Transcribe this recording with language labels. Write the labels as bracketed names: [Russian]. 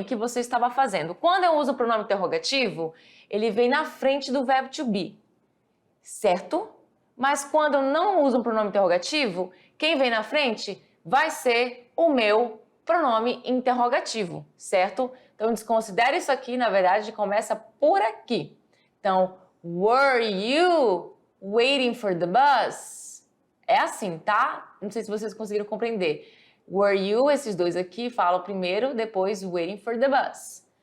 [Portuguese] O que você estava fazendo? Quando eu uso o pronome interrogativo, ele vem na frente do verbo to be, certo? Mas quando eu não uso um pronome interrogativo, quem vem na frente vai ser o meu pronome interrogativo, certo? Então, desconsidere isso aqui, na verdade, começa por aqui. [English] Então, were you waiting for the bus? [Portuguese] É assim, tá? Não sei se vocês conseguiram compreender. Were you, esses dois aqui, falam primeiro, depois [English] waiting for the bus.